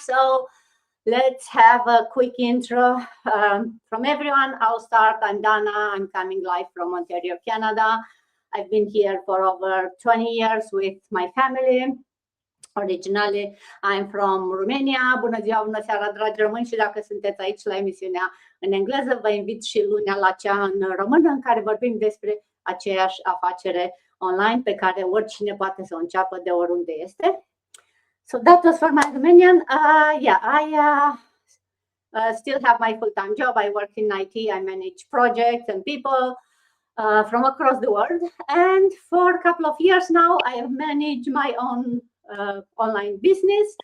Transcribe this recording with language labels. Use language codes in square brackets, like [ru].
[en] So let's have a quick intro from everyone. I'll start. I'm Dana. I'm coming live from Ontario, Canada. I've been here for over 20 years with my family. Originally, I'm from Romania. [ro] Bună ziua, bună seara, dragi români, și dacă sunteți aici la emisiunea în engleză, vă invit și lunea la cea în română, în care vorbim despre aceeași afacere online pe care oricine poate să o înceapă de oriunde este. [en] So that was for my Romanian. I still have my full-time job. I work in IT. I manage projects and people from across the world. And for a couple of years now, I have managed my own online business.